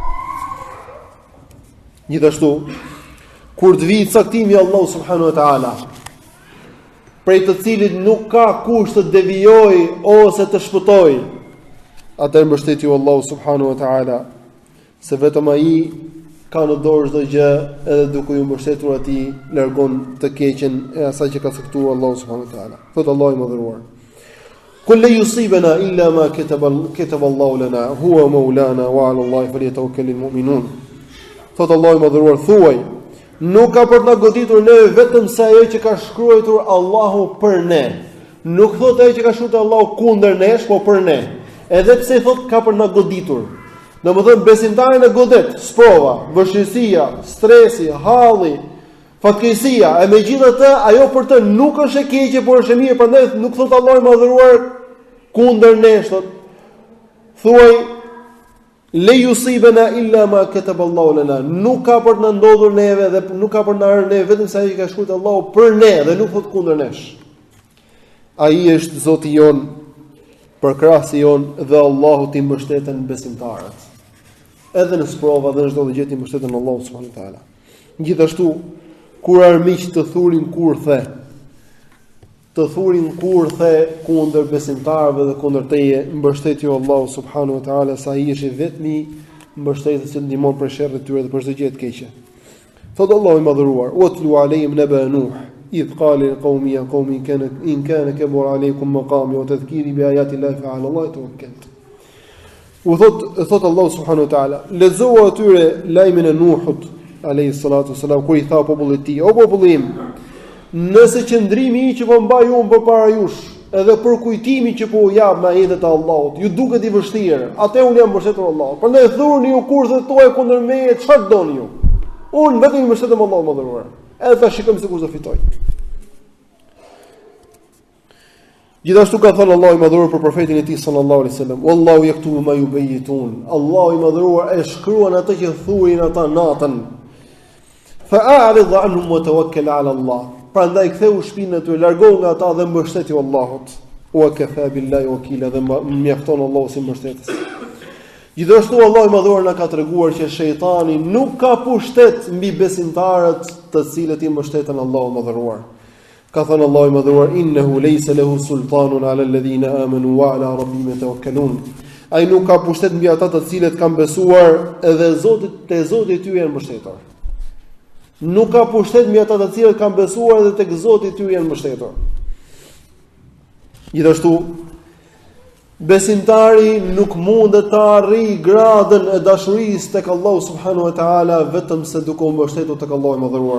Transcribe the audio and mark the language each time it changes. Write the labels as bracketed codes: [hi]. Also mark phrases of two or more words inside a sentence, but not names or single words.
[sq] Gjithashtu, kur të vijë caktimi i Allahut [ar] سبحانه وتعالى, [sq] prej të cilit nuk ka kusht të devijojë ose të shpëtojë, atëherë mbështetju Allahu [ar] سبحانه وتعالى, [sq] se vetëm ai ka në dorë çdo gjë, edhe duke ju mbështetur atij largon të keqen e asaj që ka caktuar Allahu subhanahu wa taala. Thot Allahu i mëdhëruar: [ar] "كل يصيبنا إلا ما كتب الله لنا هو مولانا وعلى الله فليتوكل المؤمنون." [sq] Thot Allahu i mëdhëruar: thuaj, nuk ka për të na goditur ne vetëm sa ajo që ka shkruar Allahu për ne. Nuk thot ajo që ka shkruar Allahu kundër nesh, po për ne. Edhe pse thot ka për na goditur. Domethënë besimtarin e godet sprova, vështirësia, stresi, halli, fatkeqësia, e megjithatë ajo për të nuk është e keqe, por është e mirë, prandaj nuk thot Allahu i mëdhëruar kundër nesh, thot. [ar] Thuaj: "لن يصيبنا إلا ما كتب الله لنا." [sq] Nuk ka për të na ndodhur neve dhe nuk ka për të na rënë neve vetëm sa ajo që ka shkruar Allahu për ne dhe nuk thot kundër nesh. Ai është Zoti jon, përkrahësi jon dhe Allahu ti mbështeten besimtarët. Edhe në sprova dhe në çdo gjë ti mbështeten Allahu [ar] سبحانه وتعالى. [sq] Gjithashtu, kur armiq të thurin kurthe kundër besimtarëve dhe kundër teje, mbështetju Allahu [ar] سبحانه وتعالى, [sq] sa ai është vetmi mbështetës që ndihmon për sherrin e tyre dhe për çdo gjë të keqe. Thot Allahu i madhëruar: [ar] "اتل عليهم نبأ نوح إذ قال لقومه يا قوم إن كان كبر عليكم مقامي وتذكيري بآيات الله فعلى الله توكلت." [sq] U thot Allahu [ar] سبحانه وتعالى, [sq] lexoa atyre lajmin e Nuhut [ar] عليه الصلاة والسلام, [sq] kur i tha popullit të tij: "O popull im, nëse qëndrimi i që po mbaj unë përpara jush, edhe për kujtimin që po u jap me ajetet e Allahut, ju duket i vështirë, atë unë jam mbështetur Allahut. Prandaj thurni ju kurthet tuaja kundër meje, çfarë doni ju? Unë vetëm mbështetem Allahut më dhëruar. Edhe ta shikojmë se kush do fitoj." Gjithashtu ka thënë Allahu i madhëruar për profetin e tij [ar] صلى الله عليه وسلم: "والله يكتب ما يبيتون." [sq] Allahu i madhëruar e shkruan atë që thurin ata natën. [ar] "فأعرض عنهم وتوكل على الله." [sq] Prandaj ktheu shpinën e tyre, largo nga ata dhe mbështetju Allahut. [ar] وكفى بالله وكيلا, [sq] dhe mjafton Allahu si mbështetës. Gjithashtu Allahu i madhëruar na ka treguar që shejtani nuk ka pushtet mbi besimtarët të cilët i mbështeten Allahu i madhëruar. Ka thënë Allahu i madhëruar: [ar] "إنه ليس له سلطان على الذين آمنوا وعلى ربهم يتوكلون." [sq] Ai nuk ka pushtet mbi ata të cilët kanë besuar edhe Zoti i tyre janë mbështetur. Nuk ka pushtet mbi ata të cilët kanë besuar dhe tek Zoti i tyre janë mbështetur. Gjithashtu, besimtari nuk mundet të arrijë gradën e dashurisë tek Allahu [ar] سبحانه وتعالى [sq] vetëm se duke u mbështetur tek Allahu i madhëruar.